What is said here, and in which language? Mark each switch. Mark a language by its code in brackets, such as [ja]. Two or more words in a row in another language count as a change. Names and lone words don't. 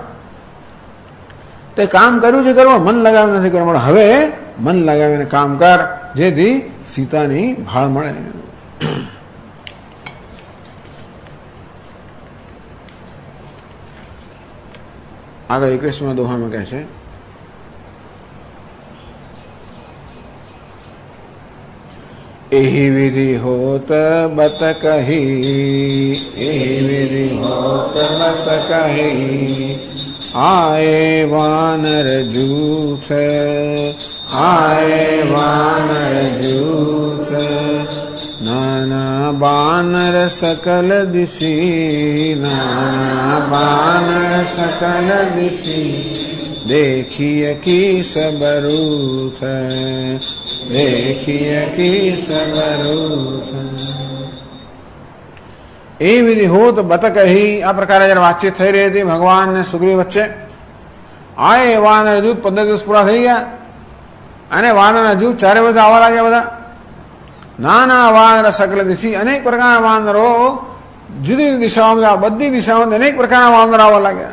[gu] તે કામ કર્યું છે કરવા, મન લગાવી નથી કરવા. હવે મન લગાવીને કામ કર, જેથી સીતાની ભાળ મળે. આગળ 21મા દોહામાં કહે છે, [awa] एहि विधि होत बत कही, एहि विधि होत बत कही, आए वानर जूथ, आए वानर जूथ, नाना बानर सकल दिशि, नाना बानर सकल दिशि, देखिए की सबरूथ, देखिए की सबरूथ. एहि विधि होत बत कही, [gu] આ પ્રકારે જયારે વાતચીત થઈ રહી હતી ભગવાન ને સુગ્રીવ વચ્ચે. આ એ વાનર જૂથ 15 દિવસ પૂરા થઈ ગયા, અને વાનરના જૂથ ચારે બધા આવવા લાગ્યા. બધા [awa] नाना वानर सकल दिशि, [gu] અનેક પ્રકારના વાનરો જુદી જુદી દિશાઓમાં, બધી દિશાઓમાં અનેક પ્રકારના વાનર આવવા લાગ્યા.